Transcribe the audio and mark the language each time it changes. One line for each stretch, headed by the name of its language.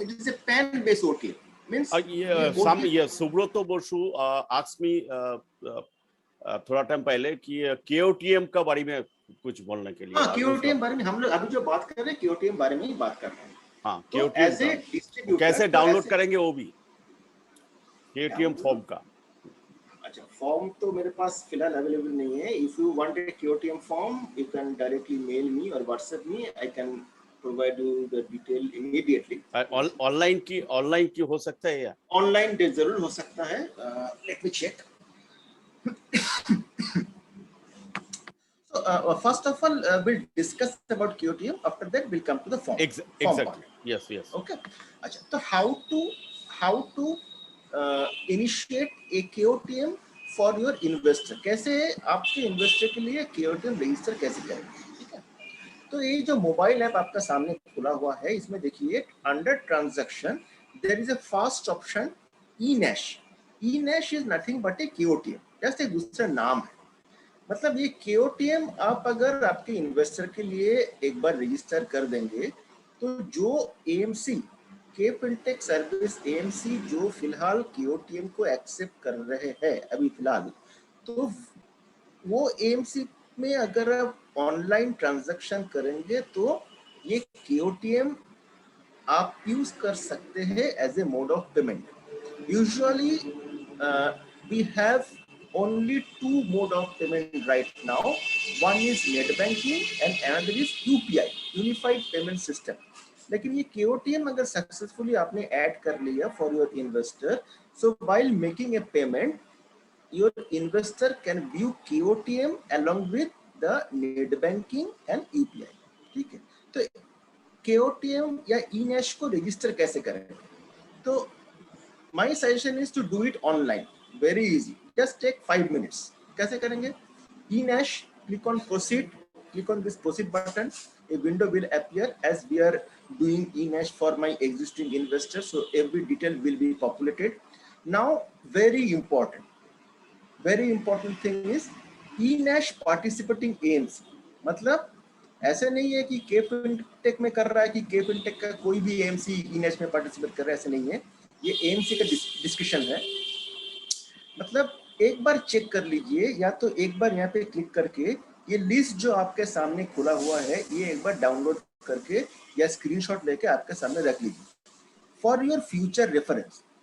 English: It is a PAN based OTM, means
Hindi: Subroto Basu
English: asked me
Hindi: थोड़ा time पहले कि KOTM का बारे में कुछ बोलने के लिए। हाँ, KOTM बारे में हम लोग अभी जो बात कर रहे हैं KOTM बारे में ही बात कर रहे हैं। हाँ,
English: तो as a distributor
Hindi: कैसे डाउनलोड करेंगे वो भी KOTM फॉर्म का? अच्छा, फॉर्म तो मेरे पास फिलहाल अवेलेबल नहीं है.
English: If you want a KOTM form you can directly mail me और WhatsApp me. I can provide you the detail immediately.
Hindi: Online की हो सकता है या ऑनलाइन डे जरूर हो सकता है.
English: Let me check. So first of all, we'll discuss about KOTM. After that, we'll come to the form. exactly. Yes. Okay. अच्छा, तो how to initiate a KOTM for your investor?
Hindi: कैसे आपके investor के लिए KOTM रजिस्टर कैसे करें? ठीक है. तो ये जो मोबाइल ऐप आपका सामने खुला हुआ है, इसमें देखिए under transaction
English: There is a first option eNACH. eNACH is nothing but a KOTM.
Hindi: Just एक दूसरा नाम है. मतलब ये KOTM आप अगर आपके इन्वेस्टर के लिए एक बार रजिस्टर कर देंगे तो जो AMC K fintech service AMC जो फिलहाल KOTM को एक्सेप्ट कर रहे हैं अभी फिलहाल, तो वो AMC में अगर आप ऑनलाइन ट्रांजैक्शन करेंगे तो ये KOTM आप यूज कर सकते हैं
English: As a mode of payment. Usually we have only two mode of payment right now. One is net banking and another is UPI, Unified Payment System.
Hindi: लेकिन ये KOTM अगर सक्सेसफुली आपने ऐड कर लिया
English: for your investor, so while making a payment, your investor can view KOTM along with the net banking and UPI.
Hindi: ठीक है. तो KOTM या eNACH को रजिस्टर कैसे करें?
English: तो my suggestion is to do it online. Very easy. Just take 5 minutes.
Hindi: कैसे करेंगे?
English: eNACH, click on proceed, click on this proceed button. A window will appear as we are doing eNACH for my existing investors. So every detail will be populated. Now, very important thing is eNACH participating AMC.
Hindi: मतलब ऐसे नहीं है कि KFinTech में कर रहा है कि KFinTech का कोई भी AMC eNACH में पार्टिसिपेट कर रहा है, ऐसे नहीं है. ये AMC का डिस्कशन है. मतलब एक बार चेक कर लीजिए, या तो एक बार यहाँ पे क्लिक करके ये लिस्ट जो आपके सामने खुला हुआ है ये एक बार डाउनलोड करके या स्क्रीनशॉट लेके आपके सामने रख लीजिए
English: For your future reference.